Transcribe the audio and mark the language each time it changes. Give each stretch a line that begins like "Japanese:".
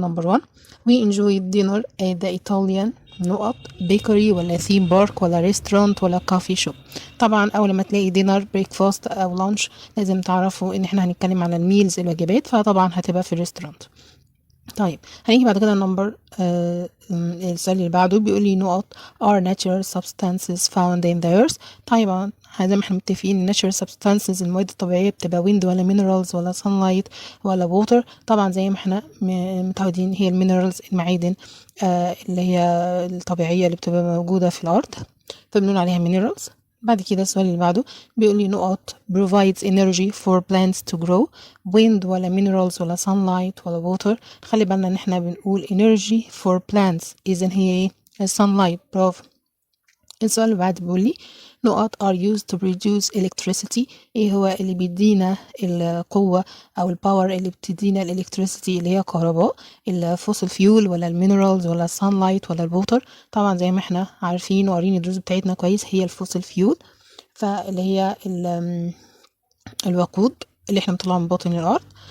English: Number 1: we enjoyed dinner at the Italian نقط bakery ولا theme park ولا restaurant ولا coffee shop.
Arabic: طبعا اول ما تلاقي دينر بريكفاست او لانش لازم تعرفوا ان احنا هنتكلم على الميلز الوجبات، فطبعا هتبقى في الريستورانت. طيب هنيجي بعد كده النمبر السؤال اللي بعده بيقول لي نقط
English: are natural substances found in the earth.
Arabic: طيب زي ما احنا متفقين natural substances المواد الطبيعية بتبقى wind ولا minerals ولا sunlight ولا water. طبعا زي ما احنا متعودين هي المينرالز المعادن اللي هي الطبيعية اللي بتبقى موجودة في الأرض، فبنقول عليها minerals. بعد كده السؤال اللي بعده بيقول لي نقط
English: provides energy for plants to grow. wind ولا minerals ولا sunlight ولا water.
Arabic: خلي بالنا ان احنا بنقول
English: energy for plants،
Arabic: اذا هي ايه؟ sunlight. برافو. السؤال اللي بعد بيقول لي نقط
English: are used to produce electricity.
Arabic: ايه هو اللي بيدينا القوة او الباور اللي بتدينا الالكتريسيتي اللي هي كهرباء؟ الفوسل فيول ولا المينرالز ولا السانلايت ولا الووتر؟ طبعا زي ما احنا عارفين وقارين الدروس بتاعتنا كويس هي الفوسل فيول، فاللي هي الوقود اللي احنا بنطلعه من باطن الارض.